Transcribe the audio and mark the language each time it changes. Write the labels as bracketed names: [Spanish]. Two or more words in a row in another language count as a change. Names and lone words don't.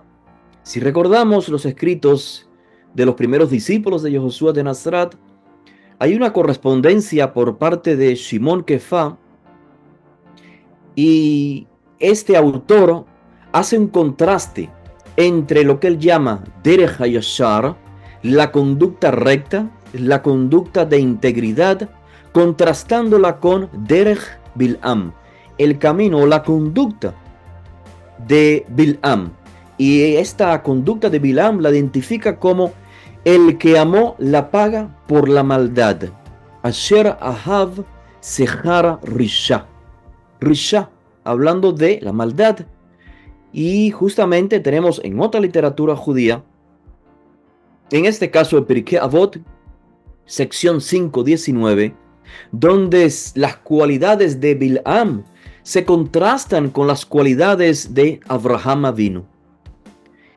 [Spanish] Si recordamos los escritos de los primeros discípulos de Yoshua de Nazaret, hay una correspondencia por parte de Shimon Kefa, y este autor hace un contraste entre lo que él llama [Hebrew] דרך הישר, [Spanish] la conducta recta, la conducta de integridad, contrastándola con [Hebrew] דרך בלעם, [Spanish] el camino o la conducta de Bilam. Y esta conducta de Bilam la identifica como el que amó la paga por la maldad. [Hebrew] אשר אהב שכר רשע. [Spanish] Risha, hablando de la maldad. Y justamente tenemos en otra literatura judía, en este caso el Pirkei Avot, sección 5:19, donde las cualidades de Bilam se contrastan con las cualidades de Abraham Avinu.